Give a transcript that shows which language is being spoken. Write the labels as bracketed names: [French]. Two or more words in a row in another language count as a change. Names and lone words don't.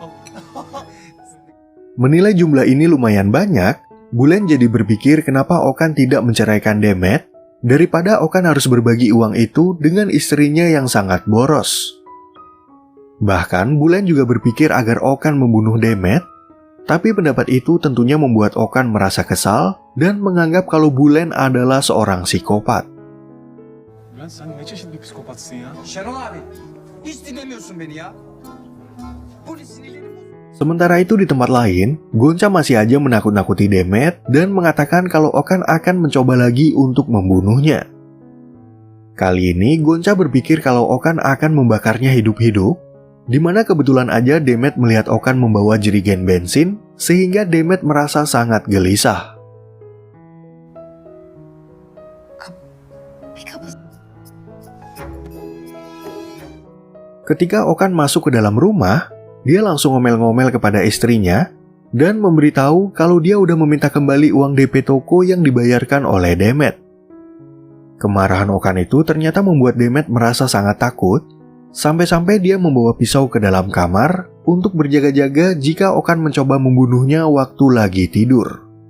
[Indonesian] Menilai jumlah ini lumayan banyak, Bulen jadi berpikir kenapa Okan tidak menceraikan Demet, daripada Okan harus berbagi uang itu dengan istrinya yang sangat boros. Bahkan Bulen juga berpikir agar Okan membunuh Demet, tapi pendapat itu tentunya membuat Okan merasa kesal dan menganggap kalau Bulen adalah seorang psikopat. [Turkish] Bülent sen ne çeşit bir psikopatsın ya? Şenol abi, hiç dinlemiyorsun beni ya. Polis sinirlerini bozuyor. [Indonesian] Sementara itu di tempat lain, Gonca masih aja menakut-nakuti Demet dan mengatakan kalau Okan akan mencoba lagi untuk membunuhnya. Kali ini Gonca berpikir kalau Okan akan membakarnya hidup-hidup, di mana kebetulan aja Demet melihat Okan membawa jerigen bensin, sehingga Demet merasa sangat gelisah. [Turkish] Bir kapı [Indonesian] Ketika Okan masuk ke dalam rumah, dia langsung ngomel-ngomel kepada istrinya dan memberitahu kalau dia udah meminta kembali uang DP toko yang dibayarkan oleh Demet. Kemarahan Okan itu ternyata membuat Demet merasa sangat takut, sampai-sampai dia membawa pisau ke dalam kamar untuk berjaga-jaga jika Okan mencoba membunuhnya waktu lagi tidur.